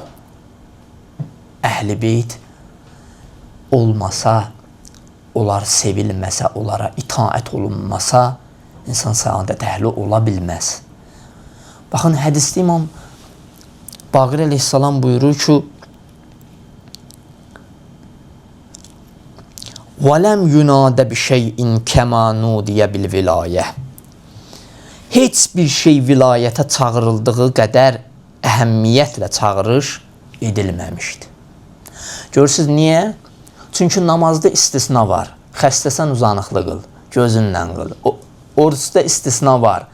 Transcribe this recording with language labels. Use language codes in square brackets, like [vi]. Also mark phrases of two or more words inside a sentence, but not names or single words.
[az] Əhl-i Beyt olmasa, onlar sevilməsə, onlara itaət olunmasa, insan səadət əhli ola bilməz. Baxın, hədisdə İmam Baqir əleyhissalam buyurur ki, [ar] وَلَمْ يُنَادَ بِشَيْءٍ كَمَا نُودِيَ بِالْوِلَایَةِ. [az] Heç bir şey vilayətə çağırıldığı qədər əhəmmiyyətlə çağırış edilməmişdir. Görürsünüz, niyə? Çünki namazda istisna var. Xəstəsən uzanıqlı qıl, gözünlə qıl. Oruçda istisna var.